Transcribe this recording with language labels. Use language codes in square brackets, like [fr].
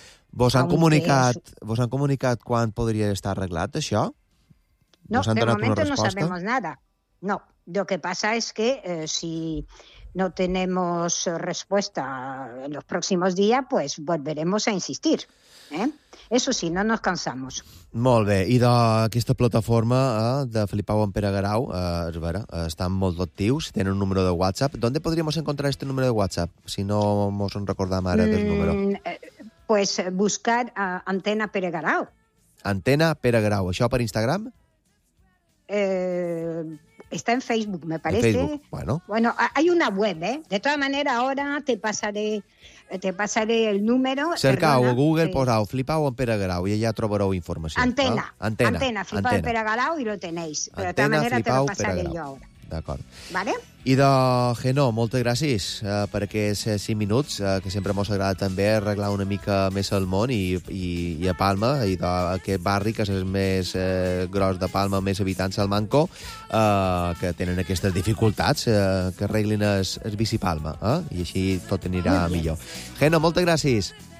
[ca] ¿Vos han comunicat quan podria estar arreglat això? [es] No, de momento no sabemos nada. No, lo que pasa es que si no tenemos respuesta en los próximos días, pues volveremos a insistir. Eso sí, no nos cansamos. [ca] Molt bé, idò, aquesta plataforma de Filipau en Pere Garau, és vera, estan molt actius, tenen un número de WhatsApp. [es] ¿D'on podríamos encontrar este número de WhatsApp, [ca] si no mos en recordam ara del número? [es] Pues buscar Antena Pere Garau. [ca] Antena Pere Garau, això per Instagram? [es] Está en Facebook, me parece. En Facebook, bueno. Bueno, hay una web, ¿eh? De todas maneras, ahora te pasaré el número. Cercao, Google, posao, Flipao en Pere Garau, y ya trobareu información. Antena. ¿Ah? Antena. Antena, Flipao en Pere Garau, y lo tenéis. Pero Antena, de todas maneras, te lo pasaré Pere Garau. Yo ahora. [ca] D'acord. [es] Vale. [ca] Idò, Genó, moltes gràcies per aquests 5 minuts, que sempre mos agrada també arreglar una mica més el món i a Palma, i aquest barri que és el més gros de Palma, més habitants al Manco, que tenen aquestes dificultats, que arreglin el bici Palma, i així tot anirà millor. Genó, moltes gràcies.